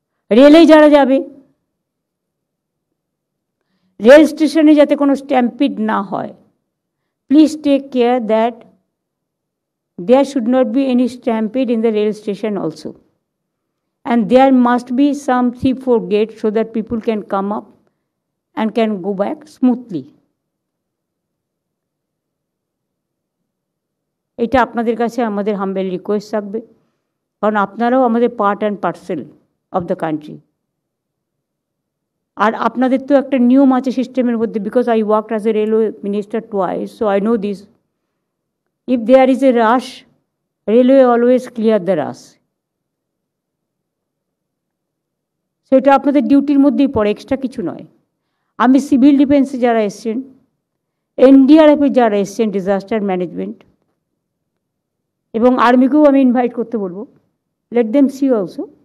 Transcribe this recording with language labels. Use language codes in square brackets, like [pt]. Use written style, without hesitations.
[bn] রেলেই যারা যাবে, রেল স্টেশনে যাতে কোনো স্ট্যাম্পিড না হয়, [en] Please take care that there should not be any stampede in the rail station also, and there must be some 3-4 gates so that people can come up and can go back smoothly. [bn] এটা আপনাদের কাছে আমাদের humble request থাকবে, কারণ আপনারাও আমাদের [en] Part and parcel of the country. [bn] আর আপনাদের তো একটা নিয়ম আছে সিস্টেমের মধ্যে, [en] Because I worked as a railway minister twice, so I know this. If there is a rush, railway always clear the rush. [bn] So এটা আপনাদের ডিউটির মধ্যেই পড়ে, এক্সট্রা কিছু নয়। আমি সিভিল ডিফেন্সে যারা এসছেন, এনডিআরএফে যারা এসছেন ডিজাস্টার ম্যানেজমেন্ট, এবং আর্মিকেও আমি ইনভাইট করতে বলবো, [en] Let them see also.